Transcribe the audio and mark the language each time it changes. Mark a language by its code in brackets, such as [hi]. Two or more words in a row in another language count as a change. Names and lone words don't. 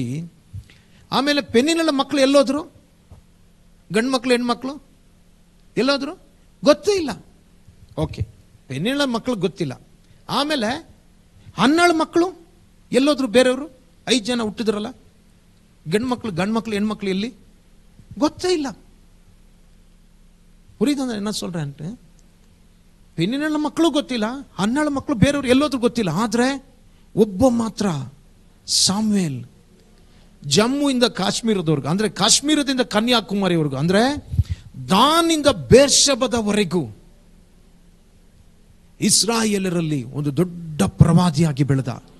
[kn] ಆಮೇಲೆ ಪೆನ್ನಿನಳ ಮಕ್ಕಳು ಎಲ್ಲೋದ್ರು? ಗಂಡು ಮಕ್ಕಳು ಹೆಣ್ಮಕ್ಳು ಎಲ್ಲೋದ್ರು? ಗೊತ್ತೇ ಇಲ್ಲ. ಓಕೆ, ಪೆನ್ನಿನಳ ಮಕ್ಕಳು ಗೊತ್ತಿಲ್ಲ. ಆಮೇಲೆ ಹನ್ನಾಳು ಮಕ್ಕಳು ಎಲ್ಲೋದ್ರು? ಬೇರೆಯವರು 5 ಜನ ಹುಟ್ಟಿದ್ರಲ್ಲ, ಗಂಡು ಮಕ್ಕಳು ಹೆಣ್ಮಕ್ಳು ಎಲ್ಲಿ? ಗೊತ್ತೇ ಇಲ್ಲ. [ta] புரியுது என்ன சொல்றேன்ட்டு? [kn] ಪೆನ್ನಿನಳ ಮಕ್ಕಳು ಗೊತ್ತಿಲ್ಲ, ಹನ್ನಾಳು ಮಕ್ಕಳು ಬೇರೆಯವರು ಎಲ್ಲೋದ್ರು ಗೊತ್ತಿಲ್ಲ. ಆದರೆ ಒಬ್ಬ ಮಾತ್ರ ಸಾಮ್ವೇಲ್, ಜಮ್ಮುವಿಂದ ಕಾಶ್ಮೀರದವರೆಗೂ, ಅಂದ್ರೆ ಕಾಶ್ಮೀರದಿಂದ ಕನ್ಯಾಕುಮಾರಿವರೆಗೂ, ಅಂದ್ರೆ ದಾನಿಂದ ಬೇರ್ಷೆಬದವರೆಗೂ ಇಸ್ರಾಯೇಲರಲ್ಲಿ ಒಂದು ದೊಡ್ಡ ಪ್ರವಾದಿಯಾಗಿ ಬೆಳೆದ.